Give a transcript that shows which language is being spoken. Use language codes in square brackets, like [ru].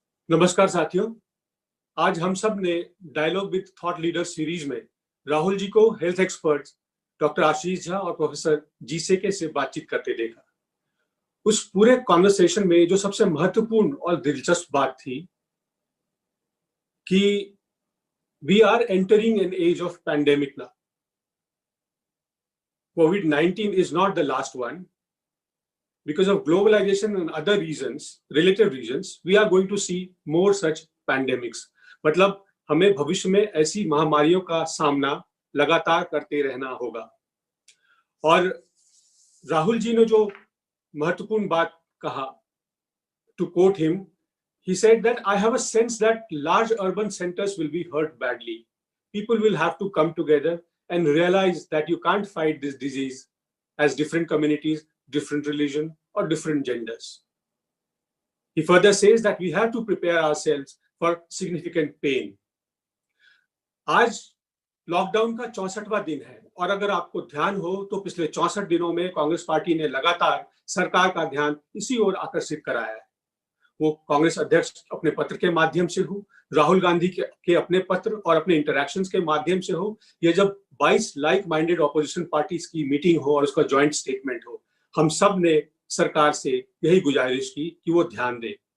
[hi] नमस्कार साथियों, आज हम सब ने dialogue with thought leader series में राहुल जी को हेल्थ एक्सपर्ट्स डॉक्टर आशीष झा और प्रोफेसर जीसेके से बातचीत करते देखा। उस पूरे कॉन्वर्सेशन में जो सबसे महत्वपूर्ण और दिलचस्प बात थी कि [en] We are entering an age of pandemic now. COVID-19 is not the last one. Because of globalization and other reasons, relative reasons, we are going to see more such pandemics. [hi] मतलब हमें भविष्य में ऐसी महामारियों का सामना लगातार करते रहना होगा। और राहुल जी ने जो महत्वपूर्ण बात कहा [en] to quote him, he said that I have a sense that large urban centers will be hurt badly. People will have to come together and realize that you can't fight this disease as different communities, different religion, or different genders. He further says that we have to prepare ourselves for significant pain. [hi] आज lockdown का 64वां दिन है और अगर आपको ध्यान हो तो पिछले 64 दिनों में कांग्रेस पार्टी ने लगातार सरकार का ध्यान इसी ओर आकर्षित कराया है। वो कांग्रेस अध्यक्ष अपने पत्र के माध्यम से हो, राहुल गांधी के अपने पत्र और अपने इंटरैक्शंस के माध्यम से हो, या जब 22 लाइक माइंडेड ऑपोजिशन पार्टीज की मीटिंग हो और उसका जॉइंट स्टेटमेंट हो, हम सब ने सरकार से यही गुजारिश की कि वो ध्यान दे।